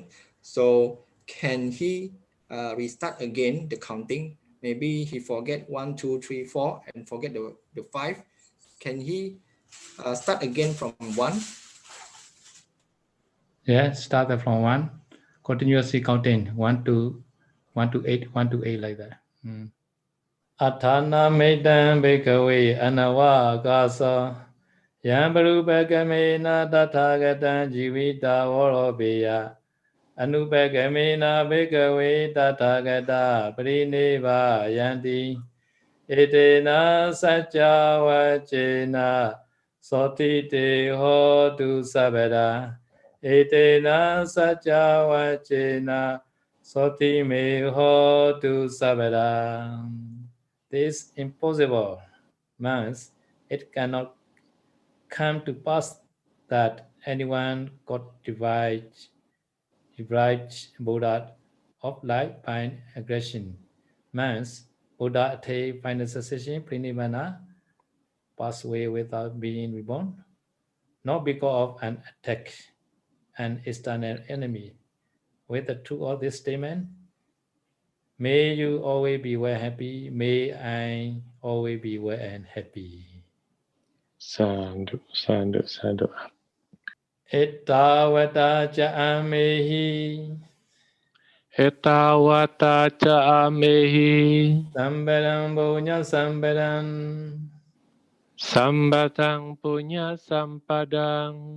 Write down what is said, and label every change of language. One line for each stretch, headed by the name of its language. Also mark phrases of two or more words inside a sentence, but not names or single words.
English: So can he restart again the counting? Maybe he forget 1, 2, 3, 4 and forget the 5. Can he start again from 1? Yeah, start from 1, continuously counting 1 to 8, 1 to 8 like that.
Pali: Athana medan bhikkhave anawa akasa yambarupakamena tathagatan jivita voropeya anupakamena bhikkhave tathagata parineva yanti etena sajjavacena sotite hotu sabada etena sajjavacena sotime hotu sabada.
English: This impossible means it cannot come to pass that anyone could divide Buddha of life by aggression. Means Buddha attained final cessation, Prinivana, pass away without being reborn, not because of an attack, an external enemy. With the truth of this statement, may you always be well happy. May I always be well and happy.
Pali: Sadhu, sadhu, sadhu. Ettavata cha amehi Etawata ca amehi sambaram punya sambaram sambatang punya sampadang